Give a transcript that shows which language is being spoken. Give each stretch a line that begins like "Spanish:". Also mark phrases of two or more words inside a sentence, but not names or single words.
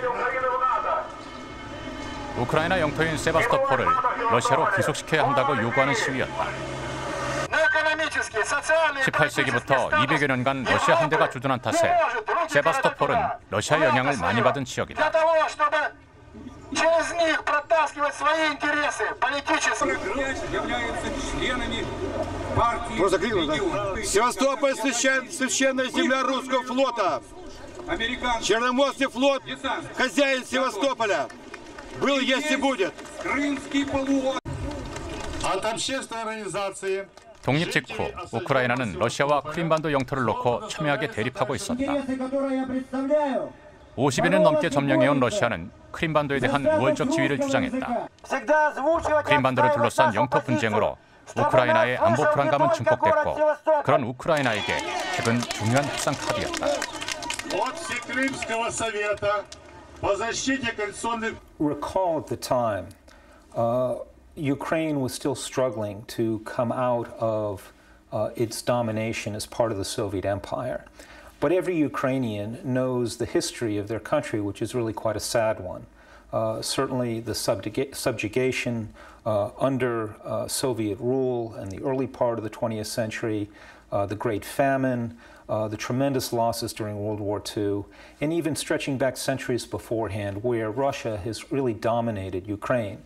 Korean: 우크라이나 영토인 세바스토폴을 러시아로 귀속시켜야 한다고 요구하는 시위였다. 18세기부터 200여 년간 러시아 함대가 주둔한 탓에 세바스토폴은 러시아의 영향을 많이 받은 지역이다.
Russian: Севастополь священная земля русского флота. Черноморский флот хозяин Севастополя. Был, есть и будет. От общественной организации.
Korean: 독립 직후 우크라이나는 러시아와 크림반도 영토를 놓고 첨예하게 대립하고 있었다. 50여년 넘게 점령해온 러시아는 크림반도에 대한 우월적 지위를 주장했다. 크림반도를 둘러싼 영토 분쟁으로 우크라이나의 안보 불안감은 증폭됐고 그런 우크라이나에게 핵은 중요한 협상 카드였다.
English: Recall at the time, Ukraine was still struggling to come out of its domination as part of the Soviet Empire. But every Ukrainian knows the history of their country, which is really quite a sad one. Certainly the subjugation under Soviet rule in the early part of the 20th century, the Great Famine, the tremendous losses during World War II, and even stretching back centuries beforehand where Russia has really dominated Ukraine.